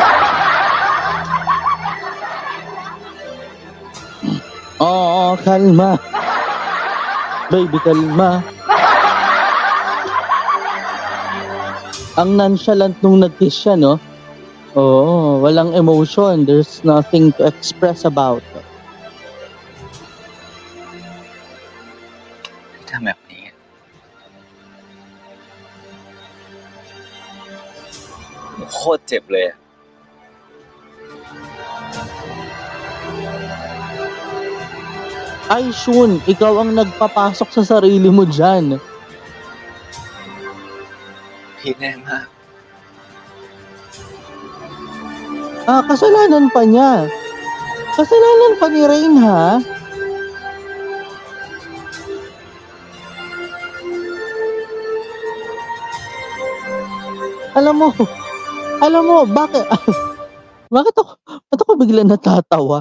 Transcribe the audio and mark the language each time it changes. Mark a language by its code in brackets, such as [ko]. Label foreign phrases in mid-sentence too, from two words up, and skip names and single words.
[tl] Oo, kalma. Baby, kalma. Ang nonchalant nung nag-kiss siya, no? Oo, walang emotion. [en] There's nothing to express about. [th] ทำแบบนี้โคตรเจ็บเลยอะ [tl] Ay, Shun, ikaw ang nagpapasok sa sarili mo dyan. [th] พีคแน่มาก [tl] Kasalanan pa niya. Kasalanan pa ni Rain, ha? Alam mo, bakit ako bigla natatawa?